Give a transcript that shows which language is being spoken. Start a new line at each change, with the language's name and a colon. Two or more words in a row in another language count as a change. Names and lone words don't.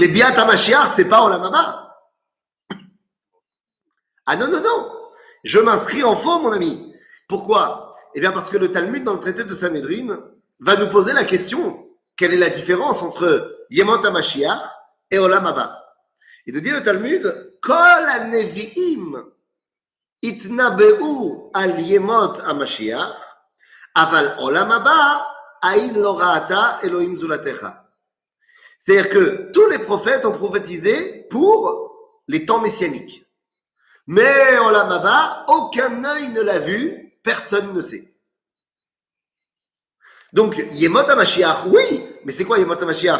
French: Mais
Hebrew: ביאת המשיח,
French: c'est pas
Hebrew: עולם הבא.
French: Ah non, non, non. Je m'inscris en faux, mon ami. Pourquoi? Eh bien parce que le Talmud, dans le traité de Sanhedrin, va nous poser la question. Quelle est la différence entre
Hebrew: ימות המשיח
French: et
Hebrew: עולם הבא?
French: Et de dire le Talmud,
Hebrew: כל הנביאים נתנבאו על ימות המשיח אבל עולם הבא עין לא ראתה אלהים זולתך.
French: C'est-à-dire que tous les prophètes ont prophétisé pour les temps messianiques. Mais
Hebrew: עולם הבא,
French: aucun œil ne l'a vu, personne ne sait. Donc,
Hebrew: ימות המשיח,
French: oui, mais c'est quoi
Hebrew: ימות המשיח?